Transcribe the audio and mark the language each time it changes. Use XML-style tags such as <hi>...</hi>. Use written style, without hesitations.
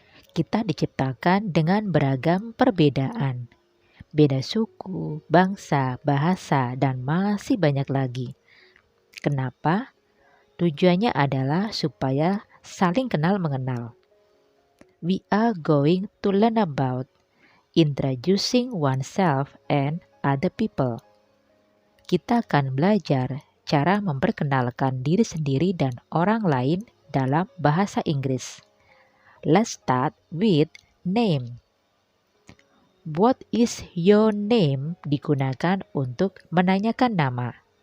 <id>Kita diciptakan dengan beragam perbedaan. Beda suku, bangsa, bahasa, dan masih banyak lagi. Kenapa? Tujuannya adalah supaya saling kenal mengenal.</id> <en>We are going to learn about introducing oneself and other people.</en> <id>Kita akan belajar cara memperkenalkan diri sendiri dan orang lain dalam bahasa Inggris.</id> <en>Let's start with name. What is your name</en> <id>digunakan untuk menanyakan nama.</id>